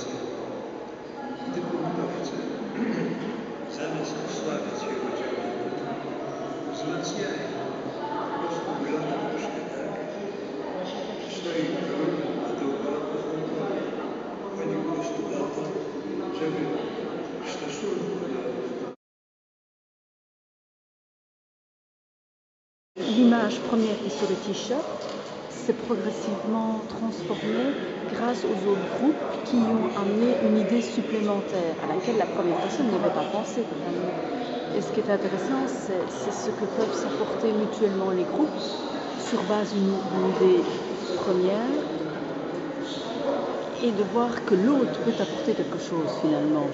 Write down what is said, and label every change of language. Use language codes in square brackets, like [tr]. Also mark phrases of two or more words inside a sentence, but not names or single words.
[pl] I te punktowce, zamiast osłabiać jego działanie, wzmacniają. Po prostu wygląda troszkę tak. Stoi król, a dookoła pochodowie. Chodzi po prostu o to, żeby w stosunku do [fr] L'image première qui est sur le t-shirt s'est progressivement transformée grâce aux autres groupes qui ont amené une idée supplémentaire à laquelle la première personne n'avait pas pensé. Et ce qui est intéressant, c'est ce que peuvent s'apporter mutuellement les groupes sur base d'une idée première et de voir que l'autre peut apporter quelque chose finalement.